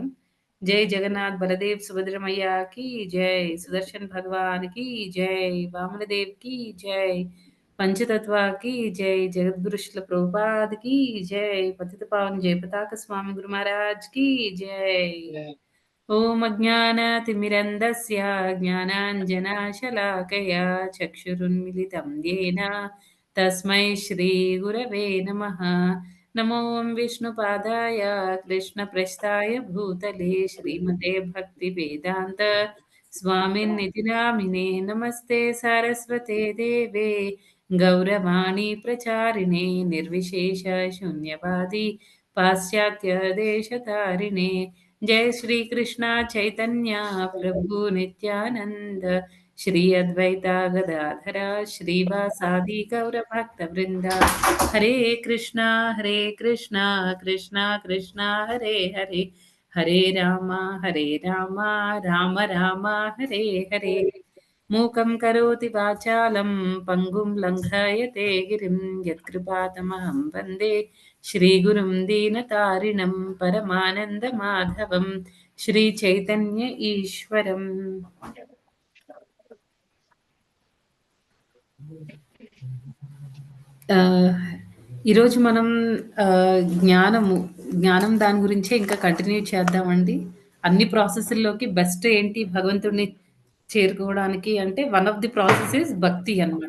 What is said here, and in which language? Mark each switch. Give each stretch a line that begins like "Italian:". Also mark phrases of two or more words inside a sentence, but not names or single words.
Telugu: జై జగన్నాథ్ బలదేవ్ సుభద్రమయ్యకి జై, సుదర్శన్ భగవాన్‌కి జై, వామనదేవ్‌కి జై, పంచతత్వకి జై, జగద్గురు శ్రీల ప్రభుపాద్‌కి జై, పతిత పావన్ జయపతాక స్వామి గురు మహారాజ్‌కి జై.
Sanskrit: ॐ अज्ञानतिमिरन्धस्य ज्ञानाञ्जनशलाकया चक्षुरुन्मिलितं येन तस्मै श्रीगुरवे नमः। नमो विष्णुपादाय कृष्णप्रस्थाय भूतले श्रीमते भक्तिवेदान्त स्वामिनिति नामिने नमस्ते सारस्वते देवे गौरवाणी प्रचारिणे निर्विशेष शून्यवादी पाश्चात्यदेशतारिणे जय श्री कृष्णा चैतन्य प्रभु नित्यानंद श्री अद्वैता गदाधरा श्रीवासादि गौर भक्त वृंदा हरे कृष्णा कृष्णा कृष्णा हरे हरे हरे राम राम राम हरे हरे मूकं करोति वाचालं पङ्गुं लङ्घयते गिरिं यत्कृपातमहं वन्दे श्रीगुरुं दीनतारिणं परमानन्दमाधवं श्रीचैतन्य ईश्वरम्।
Telugu: ఈరోజు మనం జ్ఞానం దాని గురించే ఇంకా కంటిన్యూ చేద్దామండి. అన్ని ప్రాసెస్‌ల్లోకి బెస్ట్ ఏంటి భగవంతుడిని చేరుకోవడానికి అంటే
English: one of the process is
Telugu: భక్తి అన్నమాట.